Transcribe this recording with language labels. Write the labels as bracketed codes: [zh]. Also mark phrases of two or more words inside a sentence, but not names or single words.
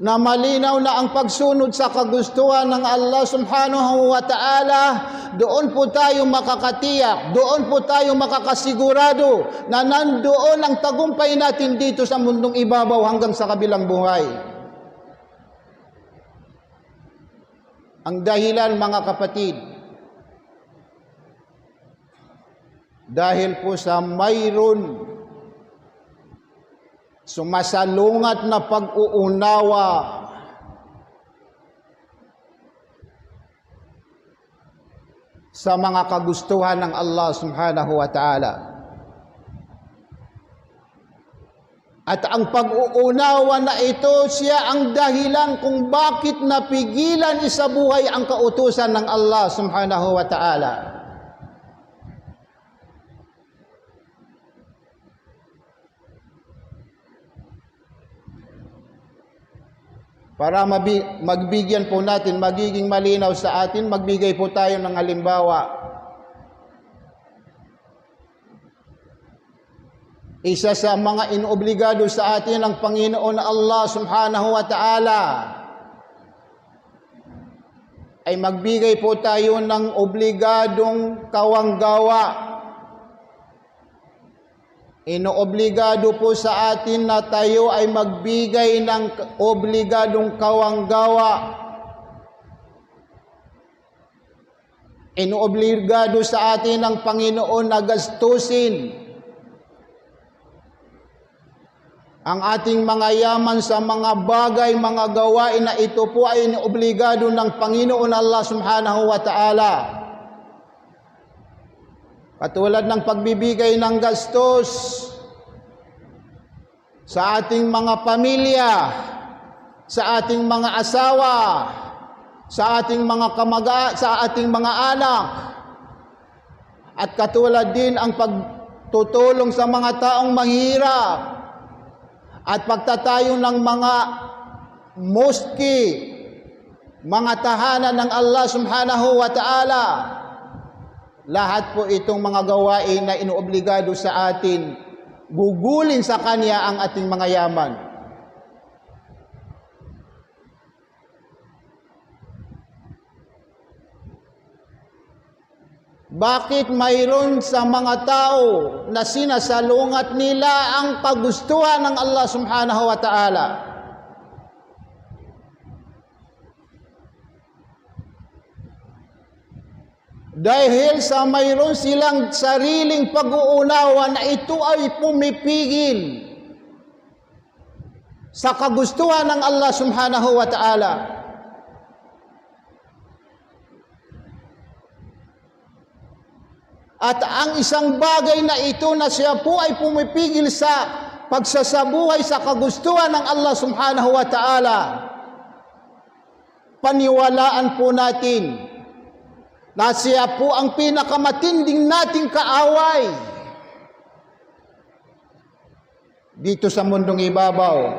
[tl] na malinaw na ang pagsunod sa kagustuhan ng Allah [ar] سبحانه وتعالى, [tl] doon po tayo makakatiyak, doon po tayo makakasigurado na nandoon ang tagumpay natin dito sa mundong ibabaw hanggang sa kabilang buhay. Ang dahilan, mga kapatid, dahil po sa mayroon sumasalungat na pag-uunawa sa mga kagustuhan ng Allah [ar] سبحانه وتعالى. [tl] At ang pag-uunawa na ito, siya ang dahilan kung bakit napigilan sa buhay ang kautusan ng Allah [ar] سبحانه وتعالى. [tl] Para magbigyan po natin, magiging malinaw sa atin, magbigay po tayo ng halimbawa. Isa sa mga inobligado sa atin ng Panginoon na Allah [ar] سبحانه وتعالى [tl] ay magbigay po tayo ng obligadong kawanggawa. Inoobligado po sa atin na tayo ay magbigay ng obligadong kawanggawa. Inoobligado sa atin ng Panginoon na gastusin ang ating mga yaman sa mga bagay, mga gawain na ito po ay inoobligado ng Panginoon Allah [ar] سبحانه وتعالى. [tl] Katulad ng pagbibigay ng gastos sa ating mga pamilya, sa ating mga asawa, sa ating mga anak, at katulad din ang pagtutulong sa mga taong mahirap at pagtatayo ng mga moski, mga tahanan ng Allah [ar] سبحانه وتعالى. [tl] Lahat po itong mga gawain na inoobligado sa atin, gugulin sa Kanya ang ating mga yaman. Bakit mayroon sa mga tao na sinasalungat nila ang kagustuhan ng Allah [ar] سبحانه وتعالى? [tl] Dahil sa mayroon silang sariling pag-uunawa na ito ay pumipigil sa kagustuhan ng Allah [ar] سبحانه وتعالى. [tl] At ang isang bagay na ito na siya po ay pumipigil sa pagsasabuhay sa kagustuhan ng Allah [ar] سبحانه وتعالى, [tl] paniwalaan po natin na siya po ang pinakamatinding nating kaaway dito sa mundong ibabaw.